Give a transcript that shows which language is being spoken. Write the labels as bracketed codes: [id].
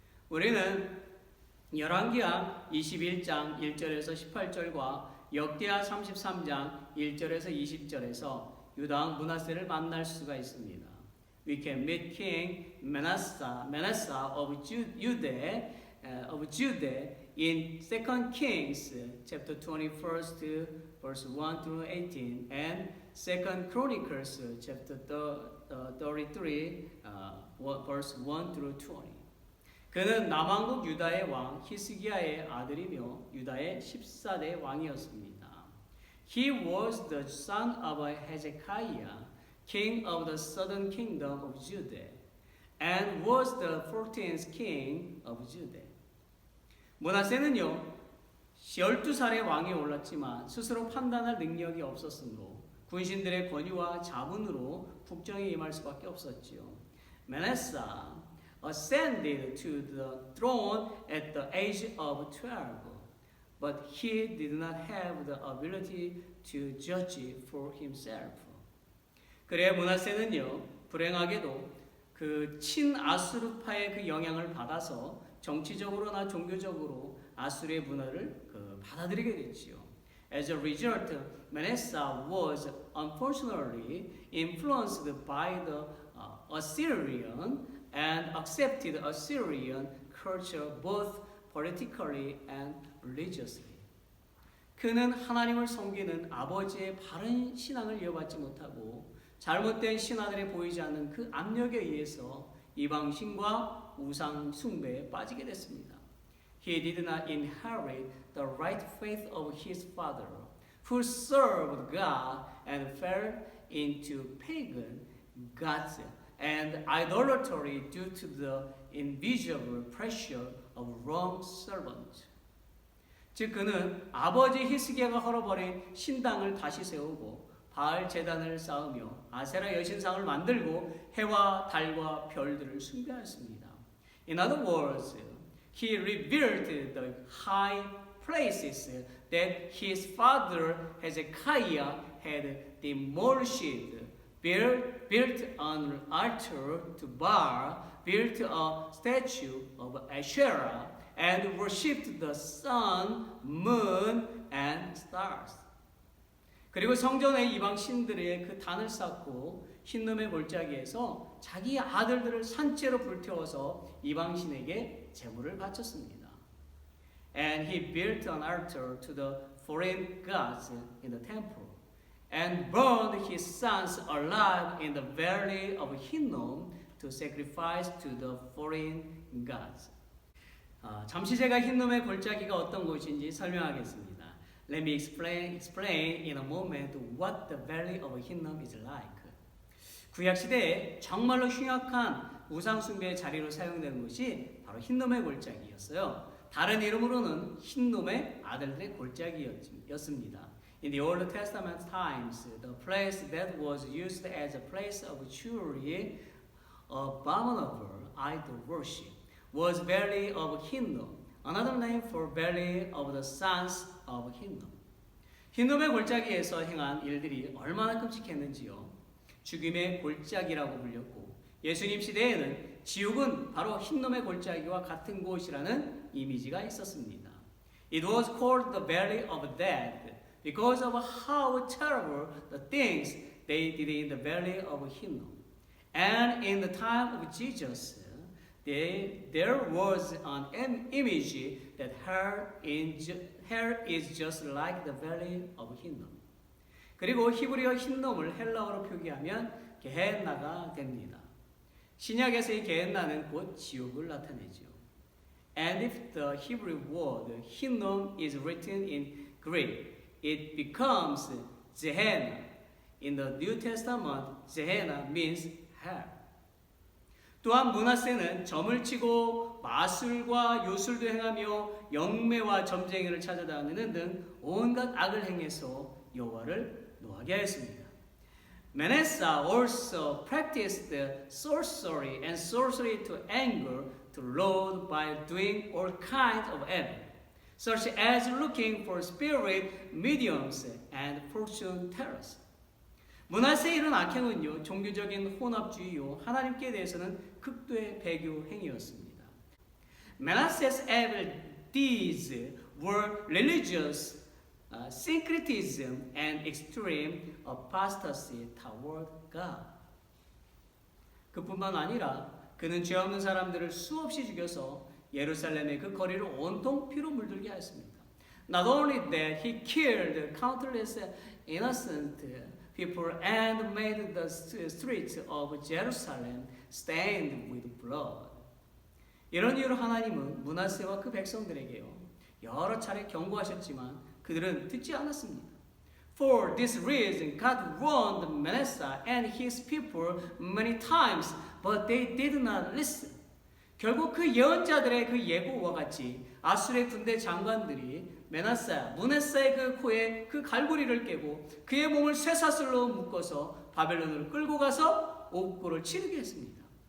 [ko] 우리는 열왕기하 21장 1절에서 18절과 역대하 33장 1절에서 20절에서 유다왕 므낫세를 만날 수가 있습니다. [en] We can meet King Manasseh of Judah in 2 Kings chapter 21 verse 1 through 18 and 2 Chronicles chapter 33 verse 1 through 20. [ko] 그는 남왕국 유다의 왕 히스기야의 아들이며 유다의 14대 왕이었습니다. [en] He was the son of Hezekiah, king of the southern kingdom of Judah, and was the 14th king of Judah. [ko] 므낫세는요 12살의 왕이 올랐지만 스스로 판단할 능력이 없었으므로 군신들의 권유와 자문으로 국정에 임할 수밖에 없었지요. [en] Manasseh ascended to the throne at the age of 12, but he did not have the ability to judge for himself. [ko] 그래 므낫세는요 불행하게도 그 친아수르파의 그 영향을 받아서 정치적으로나 종교적으로 아수르의 문화를 받아들이게 됐지요. [en] As a result, Manasseh was unfortunately influenced by the Assyrian and accepted Assyrian culture both politically and religiously. [ko] 그는 하나님을 섬기는 아버지의 바른 신앙을 이어받지 못하고 잘못된 신하들에 보이지 않는 그 압력에 의해서 이방신과 우상 숭배에 빠지게 됐습니다. [en] He did not inherit the right faith of his father, who served God and fell into pagan gods and idolatry due to the invisible pressure of Rome's servants. [ko] 즉 그는 아버지 히스기야가 헐어버린 신당을 다시 세우고 바알 제단을 쌓으며 아세라 여신상을 만들고 해와 달과 별들을 숭배하였습니다. [en] In other words, he revealed the high places that his father Hezekiah had demolished, built an altar to Baal, built a statue of Asherah, and worshipped the sun, moon, and stars. [ko] 그리고 성전에 이방 신들의 그 단을 쌓고 흰놈의 골짜기에서 자기 아들들을 산채로 불태워서 이방 신에게 제물을 바쳤습니다. [en] And he built an altar to the foreign gods in the temple, and burned his sons alive in the valley of Hinnom to sacrifice to the foreign gods. [ko] 잠시 제가 흰놈의 골짜기가 어떤 곳인지 설명하겠습니다. [en] Let me explain in a moment what the valley of Hinnom is like. [ko] 구약 시대에 정말로 흉악한 우상 숭배의 자리로 사용되는 것이 바로 흰놈의 골짜기였어요. 다른 이름으로는 흰놈의 아들들의 골짜기였습니다. [en] In the Old Testament times, the place that was used as a place of truly abominable idol worship was Valley of Hinnom, another name for Valley of the Sons of Hinnom. [ko] 흰놈의 골짜기에서 행한 일들이 얼마나 끔찍했는지요. 죽임의 골짜기라고 불렸고 예수님 시대에는 지옥은 바로 흰놈의 골짜기와 같은 곳이라는 이미지가 있었습니다. [en] It was called the Valley of Death because of how terrible the things they did in the Valley of Hinnom. And in the time of Jesus, there was an image that hell is just like the Valley of Hinnom. [ko] 그리고 히브리어 흰놈을 헬라어로 표기하면 게헨나가 됩니다. 신약에서의 게헨나는 곧 지옥을 나타내죠. [en] And if the Hebrew word Hinnom is written in Greek, it becomes Gehenna. In the New Testament, Gehenna means hell. [ko] 또한 므낫세는 점을 치고 마술과 요술도 행하며 영매와 점쟁이를 찾아다니는 등 온갖 악을 행해서 여호와를 노하게 하였습니다. [en] Manasseh also practiced sorcery and sorcery to anger the Lord by doing all kinds of evil, such as looking for spirit mediums and fortune tellers. [ko] 므낫세의 이런 악행은요 종교적인 혼합주의요 하나님께 대해서는 극도의 배교 행위였습니다. [en] Manasseh's evil deeds were religious syncretism and extreme apostasy toward God. [ko] 그뿐만 아니라 그는 죄 없는 사람들을 수없이 죽여서 예루살렘의 그 거리를 온통 피로 물들게 하였습니다. [en] Not only that, he killed countless innocent people and made the streets of Jerusalem stained with blood. [ko] 이런 이유로 하나님은 므낫세와 그 백성들에게요 여러 차례 경고하셨지만 그들은 듣지 않았습니다. [en] For this reason, God warned Manasseh and his people many times, but they did not listen. [ko] 결국 그 예언자들의 그 예고와 같이 아수르의 군대 장관들이 므낫세의 그 코에 그 갈고리를 깨고 그의 몸을 쇠사슬로 묶어서 바벨론으로 끌고 가서 옥고를 치르게 했습니다.